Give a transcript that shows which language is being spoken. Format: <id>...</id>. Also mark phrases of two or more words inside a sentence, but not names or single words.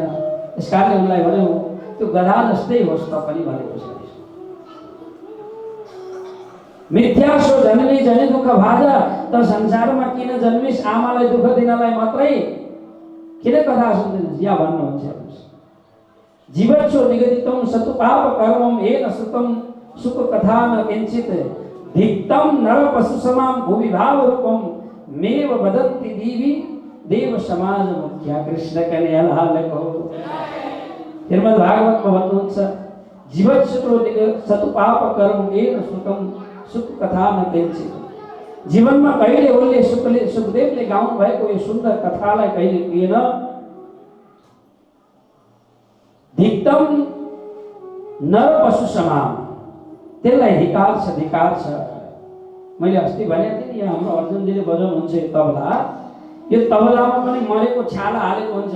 <ne>त्यस कारणले उनलाई भन्यो त्यो गधा जस्तै होस् त पनि भनेको छ।</ne> <sa>मिथ्या सो जन्मे जने दुःख भाज,</sa> <ne>त संसारमा किन जन्मिस आमालाई दुःख दिनलाई मात्रै, किन कथा सुन्दैनस् या भन्नुहुन्छ।</ne> <sa>जीवन सो निगदितम सतुपाप कर्मम येन सुतम सुख कथा न किंचित, धिक्तम नर पशु समाम भूविभाव रूपम मेव वदन्ति देवी देव समाज मुख्या।</sa> <ne>कृष्ण कन्हैयालालको श्रीमद् भागवतमा भन्नुहुन्छ,</ne> <sa>जीवन सतुपाप कर्म येन सुतम सुख कथा न किंचित।</sa> <ne>जीवनमा कहिले उनले सुखदेवले गाउनु भएको यो सुन्दर कथालाई कहिले पिएन।</ne> <sa>धिक्तम नर पशु समाम,</sa> <ne>त्यसलाई धिकार छ, धिकार छ। मैले अस्ति भनेको थिएँ नि, यहाँ हाम्रो अर्जुनजीले बजाउनुहुन्छ यो तबला, यो तबलामा पनि मरेको छाला हालेको हुन्छ।</ne>